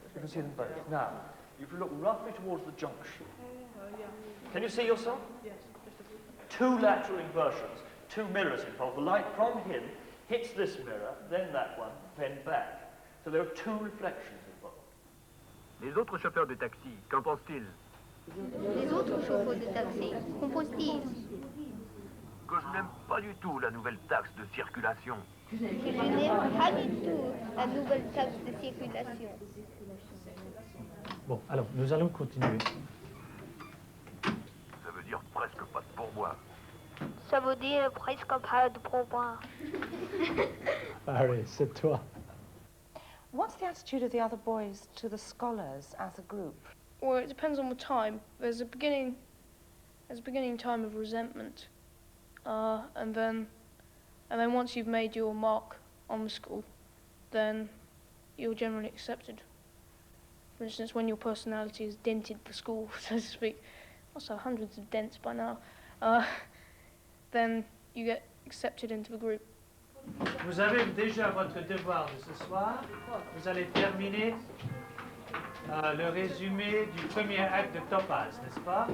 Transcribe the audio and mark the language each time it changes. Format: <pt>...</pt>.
<en>You can see them both. Now, you can look roughly towards the junction. Can you see yourself? Yes. Two lateral inversions, two mirrors involved. The light from him hits this mirror, then that one, then back. So there are two reflections involved.</en> <fr>Les autres chauffeurs de taxi, qu'en pensent-ils? Les autres chauffeurs de taxi, qu'en pensent-ils? Que je n'aime pas du tout la nouvelle taxe de circulation. Que je n'aime pas du tout la nouvelle taxe de circulation. Bon, alors, nous allons continuer. Ça veut dire presque pas de pourboire. Ça veut dire presque pas de pourboire. Harry, c'est toi.</fr> <en>What's the attitude of the other boys to the scholars as a group? Well, it depends on the time. There's a beginning time of resentment, and then once you've made your mark on the school, then you're generally accepted. For instance, when your personality has dented the school, so to speak, also hundreds of dents by now, then you get accepted into the group.</en> <fr>Vous avez déjà votre devoir de ce soir. Vous allez terminer le résumé du premier acte de Topaz, n'est-ce pas?</fr>